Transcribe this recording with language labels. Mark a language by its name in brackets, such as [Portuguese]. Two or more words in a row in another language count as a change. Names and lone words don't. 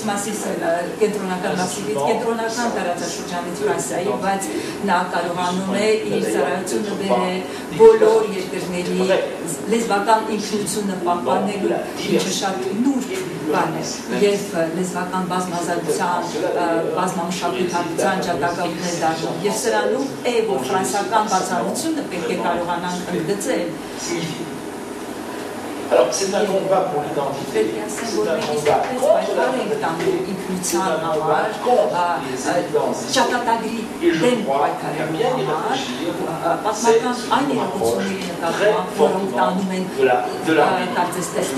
[Armenian] կենտրոնական մասիվից, կենտրոնական տարածաշրջանից Ֆրանսիայի, բայց նա կարողանում է իր ծառայությունը բերել բոլոր երկրների լեզվական ինքնությունը պահպանելու, ինչը շատ նուրբ բան է, եւ լեզվական բազմազանության, բազմամշակութային ջատագավն է դառնում, եւ սրանում է, որ ֆրանսիական բացառությունը պետք է կարողանան ընդգծել։ [French] Alors, c'est un combat pour l'identité, c'est un combat contre la minorité, c'est un combat contre les évidences historiques. Et je crois qu'à bien y réfléchir, c'est ce qui nous rapproche très fortement de la minorité.